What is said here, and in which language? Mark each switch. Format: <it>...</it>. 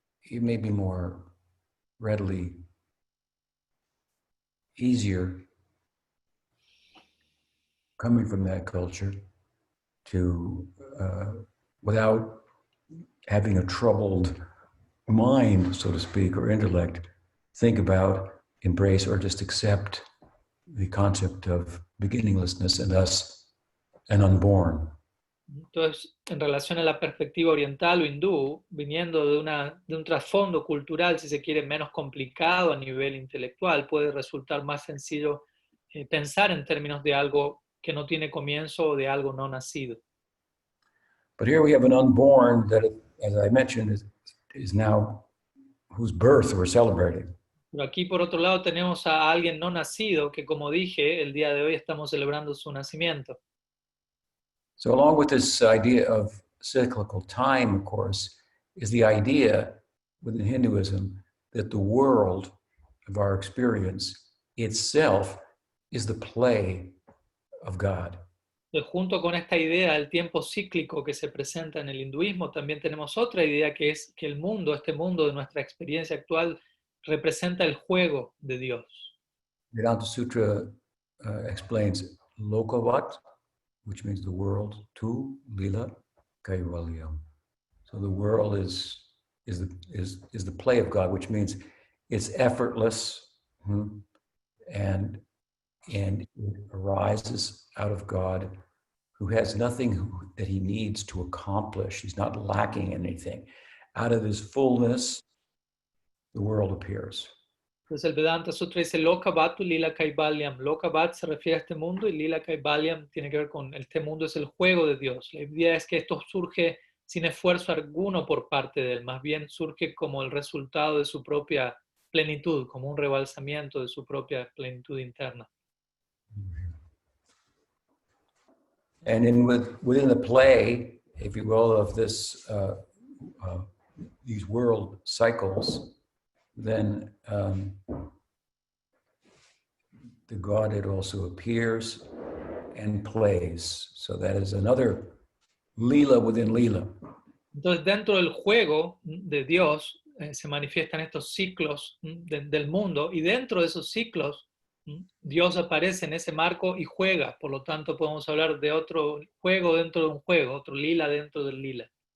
<en>may be more readily easier coming from that culture to, without having a troubled mind, so to speak, or intellect, think about, embrace, or just accept the concept of beginninglessness and thus an unborn.</en> <es>Entonces, en relación a la perspectiva oriental o hindú, viniendo de un trasfondo cultural, si se quiere, menos complicado a nivel intelectual, puede resultar más sencillo pensar en términos de algo que no tiene comienzo o de algo no nacido.</es> <en>But here we have an unborn that, as I mentioned, is now whose birth we're celebrating.</en> <es>Pero aquí, por otro lado, tenemos a alguien no nacido que, como dije, el día de hoy estamos celebrando su nacimiento.</es> <en>So along with this idea of cyclical time, of course, is the idea within Hinduism that the world of our experience itself is the play of God.</en> <es>Junto con esta idea del tiempo cíclico que se presenta en el hinduismo, también tenemos otra idea que es que el mundo, este mundo de nuestra experiencia actual, representa el juego de Dios.</es> <en>Vedanta Sutra explains Lokavat, which means the world, to Lila Kaivalyam. So the world is the play of God, which means it's effortless, and it arises out of God, who has nothing that he needs to accomplish. He's not lacking anything. Out of his fullness, the world appears.</en> <es>Entonces el Vedanta Sutra dice Lokavatu Lila Kaivalyam. Lokavat se refiere a este mundo y Lila Kaivalyam tiene que ver con este mundo, es el juego de Dios. La idea es que esto surge sin esfuerzo alguno por parte de él, más bien surge como el resultado de su propia plenitud, como un rebalsamiento de su propia plenitud interna.</es> <en>And within the play, if you will, of this these world cycles, then the Godhead also appears and plays. So that is another Lila within Lila.</en> <es>Entonces, dentro del juego de Dios se manifiestan estos ciclos del mundo, y dentro de esos ciclos Dios aparece en ese marco y juega. Por lo tanto, podemos hablar de otro juego dentro de un juego, otro lila dentro del lila.</es>